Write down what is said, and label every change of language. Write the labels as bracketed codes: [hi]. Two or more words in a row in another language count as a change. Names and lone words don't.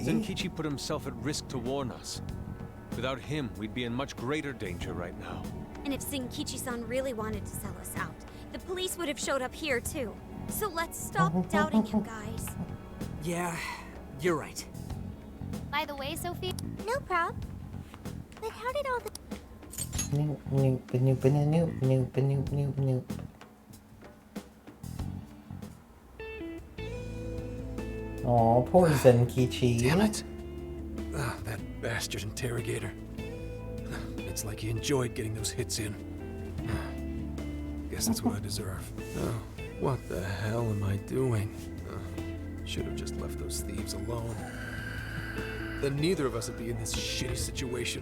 [en] Zenkichi put himself at risk to warn us. Without him, we'd be in much greater danger right now. And if Zenkichi-san really wanted to sell us out, the police would have showed up here too. So let's stop doubting him, guys. Yeah, you're right. By the way, Sophie. No prob. But how did all the... Noop, noop, noop, noop, noop, noop, noop, noop. Aw, poor Zenkichi. Damn it. Ah, that bastard interrogator. It's like he enjoyed getting those hits in. Guess that's what I deserve. Oh, what the hell am I doing? Should have just left those thieves alone. Then neither of us would be in this shitty situation.